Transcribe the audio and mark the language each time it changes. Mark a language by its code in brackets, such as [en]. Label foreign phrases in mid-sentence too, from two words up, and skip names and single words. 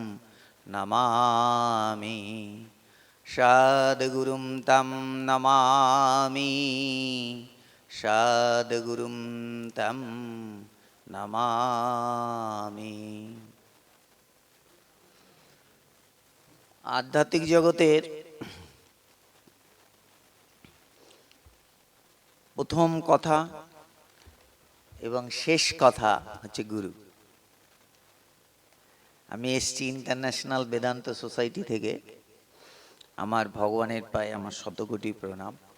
[sa] नमामि, सद्गुरुं तं नमामि, सद्गुरुं तं नमामि। [bn] আধ্যাত্মিক জগতের প্রথম কথা এবং শেষ কথা হচ্ছে গুরু। আমি এসছি ইন্টারন্যাশনাল বেদান্ত সোসাইটি থেকে। আমার ভগবানের পায়ে আমার শতকোটি প্রণাম।